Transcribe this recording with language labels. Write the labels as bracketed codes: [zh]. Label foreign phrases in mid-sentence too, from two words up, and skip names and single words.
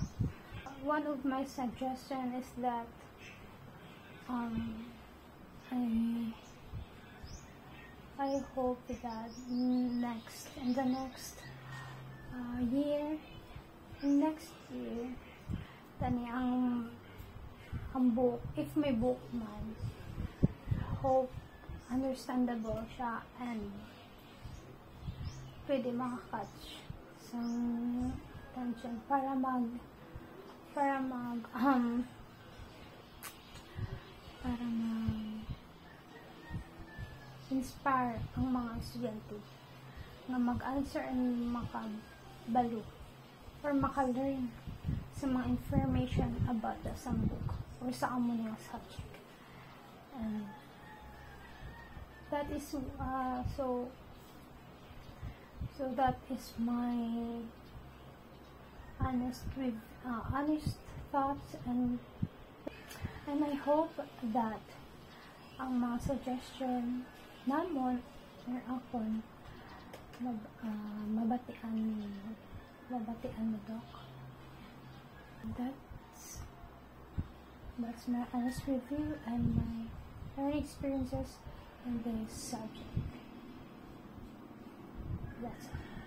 [en] One of my suggestions is that I hope that next year, [hil] tani ang book, if may book man, [en] hope understandable [hil] siya and pwede makakatch sa attention para inspire ang mga estudyante na mag-answer and makabalo or maka-learn sa mga [en] information about the [hil] isang book or sa amo nga subject. [en] And that is so that is my honest thoughts, and I hope that [hil] ang mga suggestion namon or akon mabatian mo, [en] Doc. That's my honest review and my learning experiences in this subject. That's it.